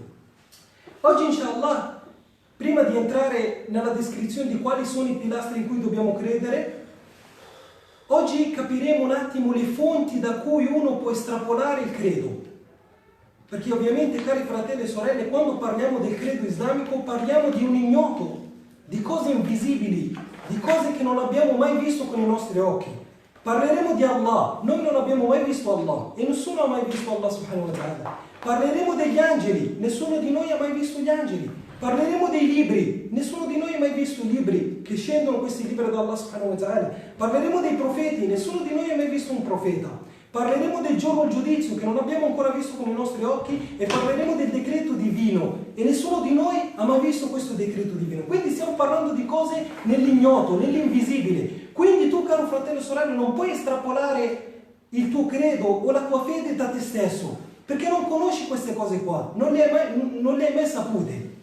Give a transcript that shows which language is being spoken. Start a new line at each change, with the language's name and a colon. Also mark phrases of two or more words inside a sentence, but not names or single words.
Italian: Oggi, inshallah, prima di entrare nella descrizione di quali sono i pilastri in cui dobbiamo credere, oggi capiremo un attimo le fonti da cui uno può estrapolare il credo. Perché ovviamente, cari fratelli e sorelle, quando parliamo del credo islamico parliamo di un ignoto, di cose invisibili, di cose che non abbiamo mai visto con i nostri occhi. Parleremo di Allah, noi non abbiamo mai visto Allah e nessuno ha mai visto Allah
Arabic: سبحانه وتعالى.
Italian: Parleremo degli angeli, nessuno di noi ha mai visto gli angeli. Parleremo dei libri, nessuno di noi ha mai visto i libri che scendono, questi libri da Allah
Arabic: سبحانه وتعالى.
Italian: Parleremo dei profeti, nessuno di noi ha mai visto un profeta. Parleremo del giorno del giudizio che non abbiamo ancora visto con i nostri occhi, e parleremo del decreto divino, e nessuno di noi ha mai visto questo decreto divino. Quindi stiamo parlando di cose nell'ignoto, nell'invisibile. Quindi tu, caro fratello e sorella, non puoi estrapolare il tuo credo o la tua fede da te stesso, perché non conosci queste cose qua, non le hai mai sapute.